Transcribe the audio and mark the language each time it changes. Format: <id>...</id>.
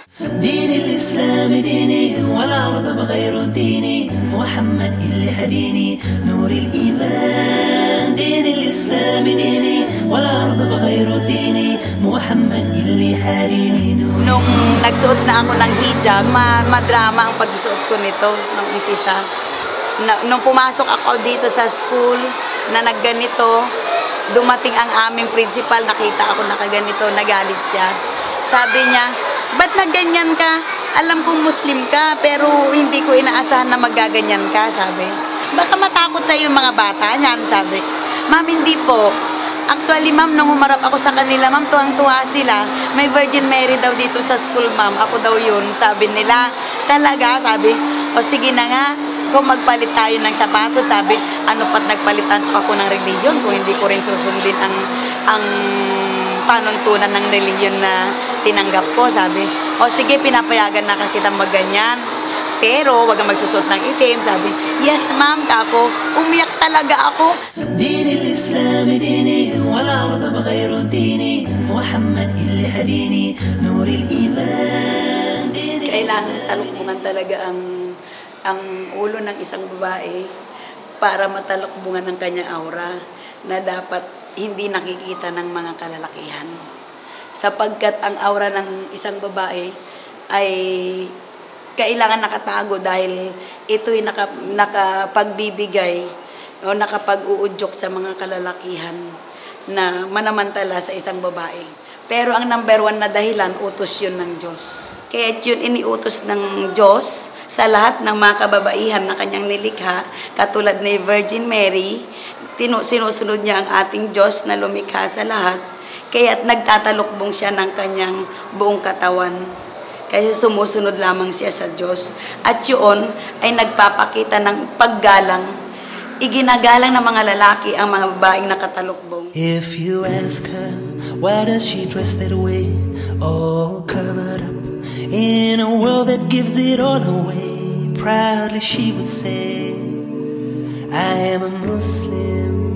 <ar>دين الإسلام ديني والعرض بغير ديني محمد اللي هديني نور الإيمان دين الإسلام ديني والعرض بغير ديني محمد اللي هديني</ar> <tl>Nung nagsuot na ako ng hijab, madrama ang pagsusuot ko nito nung umpisa. Nung pumasok ako dito sa school na nagganito, dumating ang aming principal, nakita ako nakaganito, nagalit siya. Sabi niya, ba't nagganyan ka? Alam kong Muslim ka, pero hindi ko inaasahan na magaganyan ka, sabi. Baka matakot sa iyo mga bata niyan, sabi. Ma'am, hindi po. Actually, ma'am, nung humarap ako sa kanila, ma'am, tuwang-tuwa sila. May Virgin Mary daw dito sa school, ma'am. Ako daw yun, sabi nila. Talaga, sabi. O sige na nga, kung magpalit tayo ng sapatos, sabi, ano pat nagpalitan ako ng religion kung hindi ko rin susundin ang panuntunan ng relihiyon na tinanggap ko, sabi. O sige, pinapayagan na kita magganyan. Pero, wag kang magsusot ng itim, sabi.</tl> <en>Yes, ma'am,</en> <tl>kako. Umiyak talaga ako.</tl> <ar>دين الإسلام ديني والعرض بغير ديني محمد اللي هديني نور الإيمان ديني.</ar> <tl>Kailangan talukbungan talaga ang ulo ng isang babae para matalukbungan ng kanyang aura na dapat hindi nakikita ng mga kalalakihan. Sapagkat ang aura ng isang babae ay kailangan nakatago dahil ito'y nakapagbibigay o nakapag-uudyok sa mga kalalakihan na manamantala sa isang babae. Pero ang number 1 na dahilan, utos yun ng Diyos. Kaya yun iniutos ng Diyos sa lahat ng mga kababaihan na kanyang nilikha, katulad ni Virgin Mary, sinusunod niya ang ating Diyos na lumikha sa lahat, kaya't nagtatalukbong siya ng kanyang buong katawan. Kasi sumusunod lamang siya sa Diyos. At yun ay nagpapakita ng paggalang. Iginagalang ng mga lalaki ang mga babaeng nakatalukbong.</tl> <en>If you ask her, why does she dress that way? All covered up in a world that gives it all away. Proudly she would say, I am a Muslim.</en>